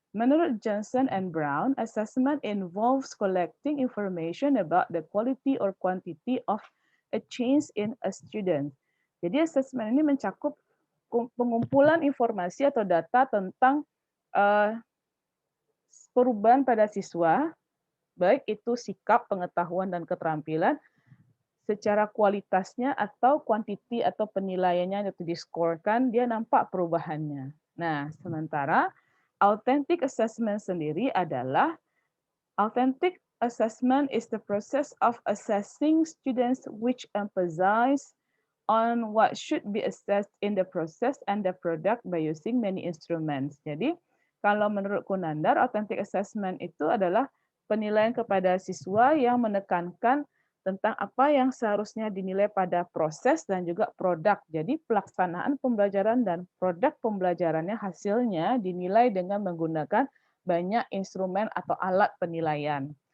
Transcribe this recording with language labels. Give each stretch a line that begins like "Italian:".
English: Menurut Johnson and Brown, assessment involves collecting information about the quality or quantity of a change in a student.
Indonesian: Jadi assessment ini mencakup pengumpulan informasi atau data tentang perubahan pada siswa, baik itu sikap, pengetahuan, dan keterampilan, secara kualitasnya atau kuantiti atau penilaiannya itu diskorkan, dia nampak perubahannya. Nah, sementara authentic assessment sendiri adalah
English: authentic assessment is the process of assessing students which emphasize on what should be assessed in the process and the product by using many instruments.
Indonesian: Jadi, kalau menurut Kunandar, authentic assessment itu adalah penilaian kepada siswa yang menekankan tentang apa yang seharusnya dinilai pada proses dan juga produk. Jadi pelaksanaan pembelajaran dan produk pembelajarannya hasilnya dinilai dengan menggunakan banyak instrumen atau alat penilaian.